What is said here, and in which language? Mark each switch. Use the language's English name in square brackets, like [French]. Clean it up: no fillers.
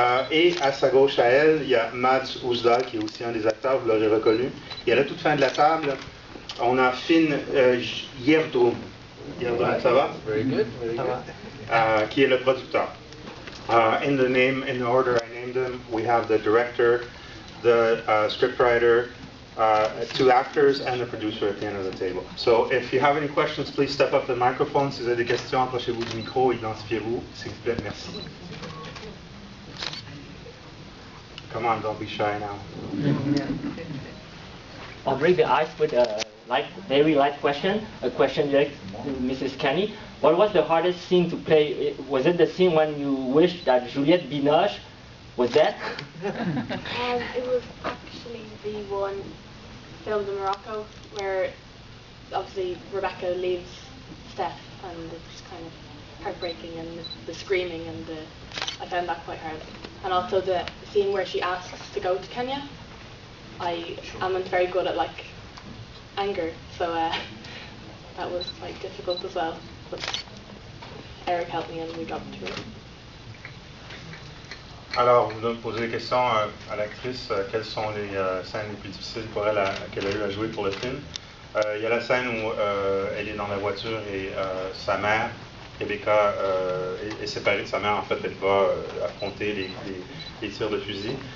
[French] Et à sa gauche à elle, il y a Mads Ousdal, qui est aussi un des acteurs, vous l'aurez reconnu. Et à la toute fin de la table, on a Finn Gjerdrum. Gjerdrum, ça va? [English] Very good, very good. [French] Qui est le producteur. [English] In the order I named them, we have the director, the scriptwriter, 2 actors, and the producer at the end of the table. So if you have any questions, please step up to the microphone. [French] Si vous avez des questions, approchez-vous du micro, identifiez-vous, s'il vous plaît, merci. [English] Come on, don't be shy now. I'll break the ice with a very light question, a question direct to Mrs. Canny. What was the hardest scene to play? Was it the scene when you wished that Juliette Binoche was dead? It was actually the one filmed in Morocco where obviously Rebecca leaves Steph and it's kind of heartbreaking, and the screaming, and I found that quite hard. And also the scene where she asks to go to Kenya. I am very good at anger, so that was quite difficult as well. But Eric helped me and we got through it. [French] Alors, vous posez des questions à l'actrice. Quelles sont les scènes les plus difficiles pour elle qu'elle a eu à jouer pour le film? Il y a la scène où elle est dans la voiture et sa mère, Rebecca, est séparée de sa mère. En fait, elle va affronter les tirs de fusil.